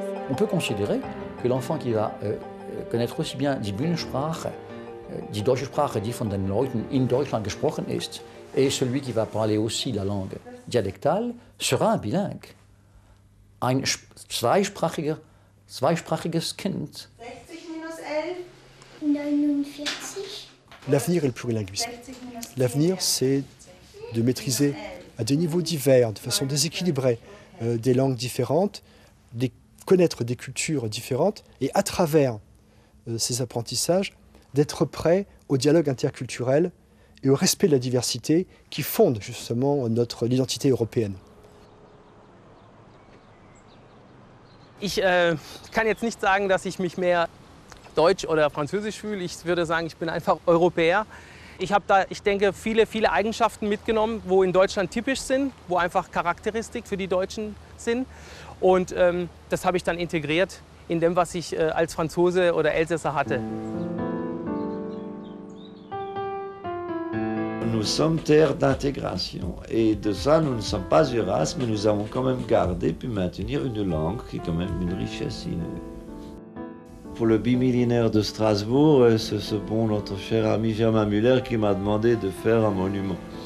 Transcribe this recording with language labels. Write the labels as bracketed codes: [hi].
[fr] On peut considérer que l'enfant qui va connaître aussi bien [de] die Bühnensprache, die deutsche Sprache, die von den Leuten in Deutschland gesprochen ist, [fr] et celui qui va parler aussi la langue dialectale, sera un bilingue. [de] Ein zweisprachiges Kind. 60 minus 11? 49. [fr] L'avenir est le plurilinguisme. L'avenir, c'est de maîtriser à des niveaux divers, de façon déséquilibrée, des langues différentes, connaître des cultures différentes et à travers ces apprentissages, d'être prêt au dialogue interculturel et au respect de la diversité qui fonde justement notre identité européenne. [de] Ich kann jetzt nicht sagen, dass ich mich mehr deutsch oder französisch fühle. Ich würde sagen, ich bin einfach Europäer. Ich habe da, ich denke, viele Eigenschaften mitgenommen, wo in Deutschland typisch sind, wo einfach Charakteristik für die Deutschen sind. Und das habe ich dann integriert in dem, was ich als Franzose oder Elsässer hatte. [fr] Nous sommes terre d'intégration et de ça nous ne sommes pas Eurasme, mais nous avons quand même gardé puis maintenir une langue qui est quand même une richesse inouïe. Pour le bimillénaire de Strasbourg, c'est ce bon notre cher ami Germain Müller qui m'a demandé de faire un monument.